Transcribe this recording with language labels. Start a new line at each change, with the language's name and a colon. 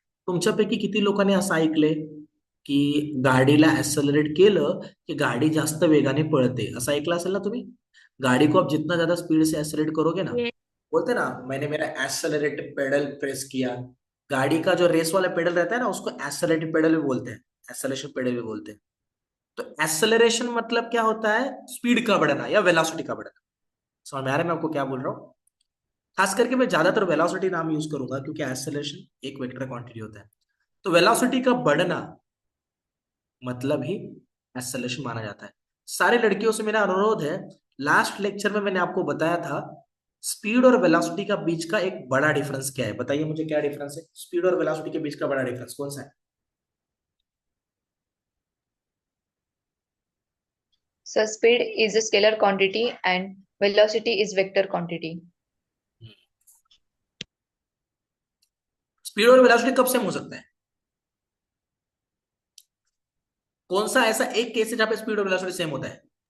Marathi: तुमच्यापैकी किती लोकांनी असं ऐकलंय की गाडीला ऍक्सेलरेट केलं की गाडी जास्त वेगाने पळते, असं ऐकलं असेल ना तुम्ही?
Hindi: गाड़ी को आप जितना ज्यादा स्पीड से एक्सेलरेट करोगे ना,
English: Yes.
Hindi: बोलते ना मैंने मेरा एक्सेलरेट पेडल प्रेस किया। गाड़ी का जो रेस वाला पेडल रहता है ना उसको एक्सेलरेटिव पेडल भी बोलते हैं, एक्सेलरेशन पेडल भी बोलते हैं। तो एक्सेलरेशन मतलब क्या होता है? स्पीड का बढ़ना या वेलोसिटी का बढ़ना। समझ में आ रहा है मैं आपको क्या बोल रहा हूँ? खास करके मैं ज्यादातर वेलोसिटी नाम यूज करूंगा क्योंकि एक्सेलरेशन एक वेक्टर क्वांटिटी होता है। तो वेलोसिटी का बढ़ना मतलब ही एक्सेलरेशन माना जाता है। सारे लड़कियों से मेरा अनुरोध है, लास्ट लेक्चर में मैंने आपको बताया था स्पीड और वेलोसिटी का बीच का एक बड़ा डिफरेंस क्या है। बताइए मुझे क्या डिफरेंस है स्पीड और वेलोसिटी के बीच का बड़ा डिफरेंस कौन सा है?
English: So speed is a scalar quantity and velocity is vector quantity.
Hindi: Speed और वेलोसिटी कब सेम हो सकता है? कौन सा ऐसा एक केस है जहां पे स्पीड और वेलोसिटी सेम होता है?